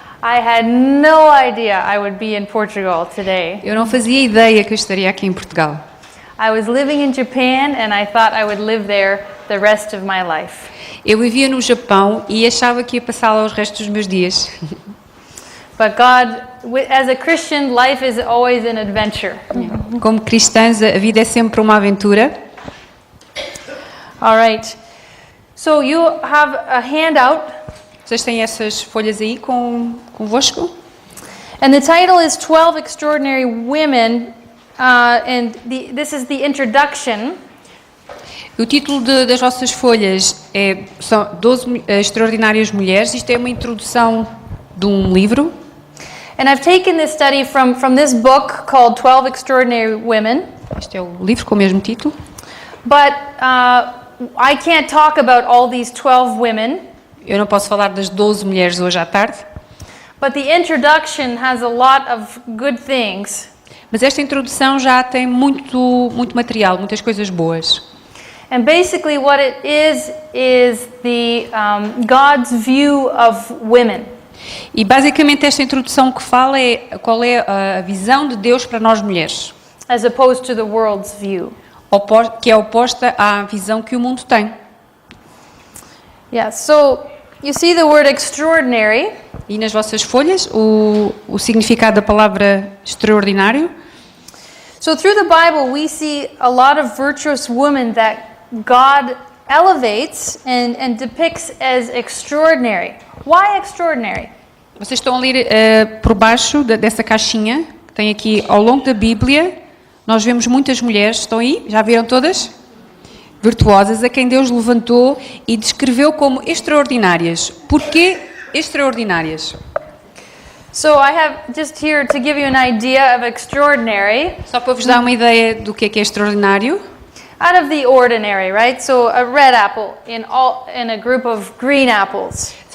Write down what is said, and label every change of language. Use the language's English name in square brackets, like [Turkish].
[English] I had no idea I would be in Portugal today. [Portuguese] eu não fazia ideia que eu estaria aqui em Portugal. [English] I was living in Japan and I thought I would live there the rest of my life. [Portuguese] Eu vivia no Japão e achava que ia passar lá os restos dos meus dias. [English] But God, as a Christian, life is always an adventure. [Portuguese] Como cristãs, a vida é sempre uma aventura. [English] All right. So you have a handout, [Portuguese] Vocês têm essas folhas aí convosco? [English] and the title is 12 Extraordinary Women, and this is the introduction. [Portuguese] O título das vossas folhas são 12 extraordinárias mulheres. Isto é uma introdução de um livro. [English] And I've taken this study from this book called 12 Extraordinary Women, [Portuguese] Este é o livro com o mesmo título. [English] but I can't talk about all these 12 women, [Portuguese] Eu não posso falar das 12 mulheres hoje à tarde, [English] but the introduction has a lot of good things. [Portuguese] mas esta introdução já tem muito material, muitas coisas boas. [English] And basically what it is the God's view of women. [Portuguese] E basicamente esta introdução que fala é qual é a visão de Deus para nós mulheres, [English] As opposed to the world's view. [Portuguese] que é oposta à visão que o mundo tem. [English] Yeah, so you see the word extraordinary, [Portuguese] E nas vossas folhas o significado da palavra extraordinário. [English] so through the Bible we see a lot of virtuous women that God elevates and depicts as extraordinary. Why extraordinary? [Portuguese] Vocês estão a ler por baixo dessa caixinha que tem aqui ao longo da Bíblia. Nós vemos muitas mulheres, estão aí? Já viram todas? Virtuosas, a quem Deus levantou e descreveu como extraordinárias. Porquê extraordinárias? [English] So I have just here to give you an idea of extraordinary. [Portuguese] Só para vos dar uma ideia do que é extraordinário. [English] Out of the ordinary, right? So a red apple in a group of green apples.